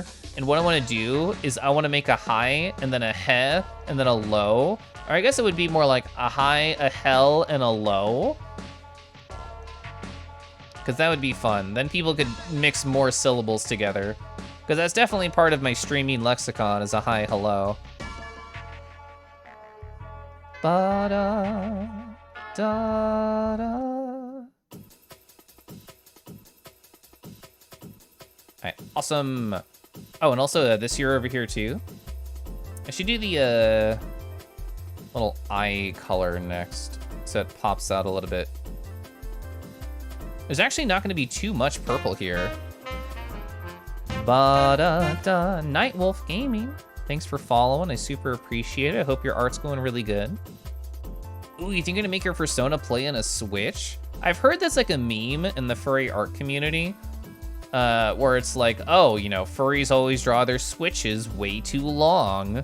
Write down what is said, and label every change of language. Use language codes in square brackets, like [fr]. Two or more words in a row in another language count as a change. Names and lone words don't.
[en] And what I want to do is I want to make a high and then a he and then a low. Or I guess it would be more like a high, a hell, and a low. Because that would be fun. Then people could mix more syllables together. Because that's definitely part of my streaming lexicon is a high, hello. Ba-da, da-da. Alright, awesome. Oh, and also this year over here too. I should do the little eye color next, so it pops out a little bit. There's actually not going to be too much purple here. Ba-da-da, Nightwolf Gaming. Thanks for following. I super appreciate it. I hope your art's going really good. Ooh, you think you're gonna make your persona play on a Switch? I've heard that's like a meme in the furry art community, where it's like, oh, you know, furries always draw their Switches way too long.